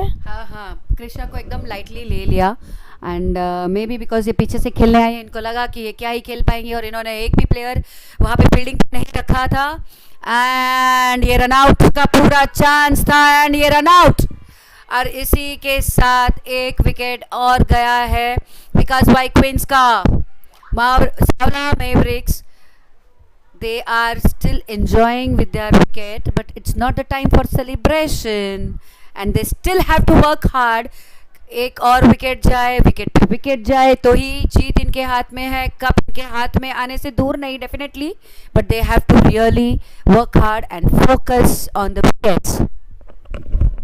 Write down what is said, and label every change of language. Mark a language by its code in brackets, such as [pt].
[hi] हाँ हाँ, कृष्णा को एकदम लाइटली ले लिया. [en] and maybe because [hi] ये पीछे से खेलने आए हैं, इनको लगा कि ये क्या ही खेल पाएंगे, और इन्होंने एक भी प्लेयर वहाँ पे फील्डिंग नहीं रखा था. एंड ये रन आउट का पूरा चांस था, एंड ये रन आउट. और इसी के साथ एक विकेट और गया है विकास वाई क्वींस का. [en] Savla Mavericks, they are still enjoying with their wicket, but it's not the time for celebration, and they still have to work hard. [hi] एक और विकेट जाए, विकेट पे विकेट जाए तो ही जीत इनके हाथ में है. कप इनके हाथ में आने से दूर नहीं definitely, [en] But they have to really work hard and focus on the wickets.